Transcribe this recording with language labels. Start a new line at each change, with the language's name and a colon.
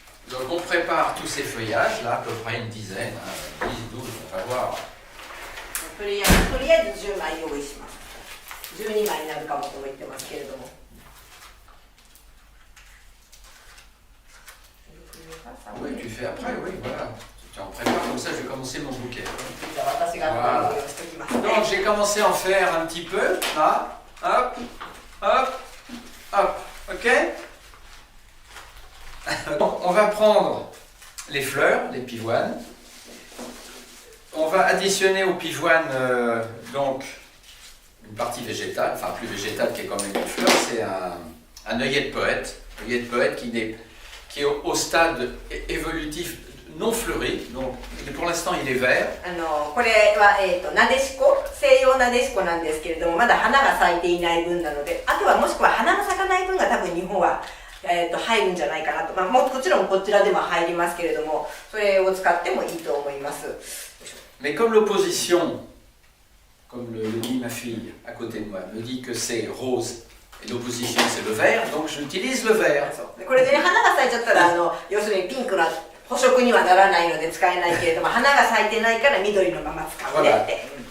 French: Donc, on prépare tous ces feuillages, là, à peu près une dizaine, 10, 12, on va voir.
Japanese: とりあえず10枚用意します。12枚になるかもとも言ってますけれども。
French: Oui, tu fais après, oui, voilà. Tu en prépares comme ça, je vais commencer mon bouquet. Voilà. Donc j'ai commencé à en faire un petit peu, là, hop, hop, hop, ok. Donc, on va prendre les fleurs, les pivoines. On va additionner au pivoine donc une partie végétale, enfin plus végétale qui est comme une fleur, c'est un œillet de poète qui est au stade évolutif non fleuri, donc pour l'instant il est vert.
Japanese: これは、なでしこ、西洋なでしこなんですけれども、まだ花が咲いていない分なので、あとはもしくは花の咲かない分が多分日本は入るんじゃないかなと、もちろんこちらでも入りますけれども、それを使ってもいいと思います。
French: Mais comme l'opposition, comme le dit ma fille à côté de moi, me dit que c'est rose et l'opposition c'est le vert, donc j'utilise le vert.
Japanese: これで花が咲いちゃったら要するにピンクな補色にはならないので使えないけれども、花が咲いてないから緑のまま使うねって。